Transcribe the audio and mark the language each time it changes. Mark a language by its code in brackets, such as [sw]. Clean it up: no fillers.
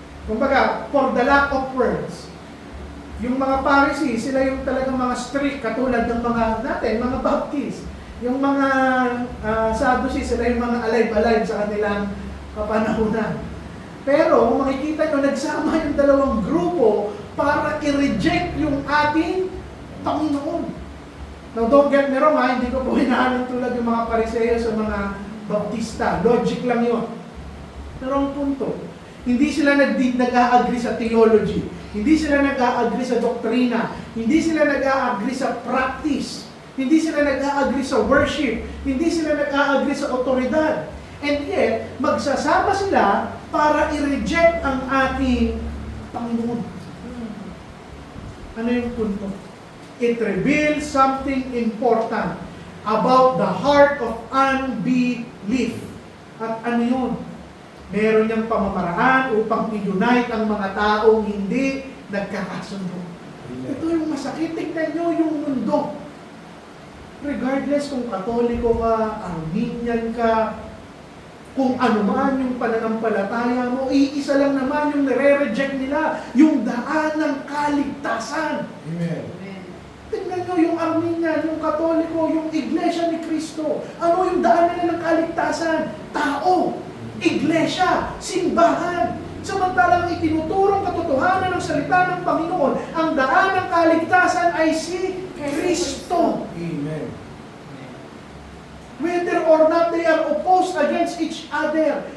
[en] Kumbaga, for the lack of words. [tl] Yung mga Pharisees, sila yung talagang mga strict, katulad ng mga natin, mga Baptist. Yung mga Sadducees, sila yung mga alive-alive sa kanilang kapanahunan. Pero, kung makikita nyo, nagsama yung dalawang grupo para i-reject yung ating Panginoon. [en] Now, don't get me wrong, [tl] hindi ko po hinahanap tulad yung mga Pariseo sa mga Baptista. Logic lang yun. Pero ang punto, hindi sila nag-a-agree sa theology. Hindi sila nag-a-agree sa doktrina. Hindi sila nag-a-agree sa practice. Hindi sila nag-a-agree sa worship. Hindi sila nag-a-agree sa otoridad. [en] And yet, [tl] magsasama sila para i-reject ang ating Panginoon. Ano yung punto? [en] It reveals something important about the heart of unbelief. [tl] At ano yun? Meron niyang pamamaraan upang i-unite ang mga taong hindi nagkakasundo. Ito yung masakit. Tignan nyo yung mundo. Regardless kung Katoliko ka, Armenian ka, kung ano man yung pananampalataya mo, iisa lang naman yung nire-reject nila, yung daan ng kaligtasan. Amen. Tignan nyo yung Armenian, yung Katoliko, yung Iglesia ni Cristo. Ano yung daan nila ng kaligtasan? Tao, Iglesia, simbahan. Samantalang itinuturong katotohanan ng salita ng Panginoon, ang daan ng kaligtasan ay si Kristo. Amen. [en] Whether or not they are opposed against each other.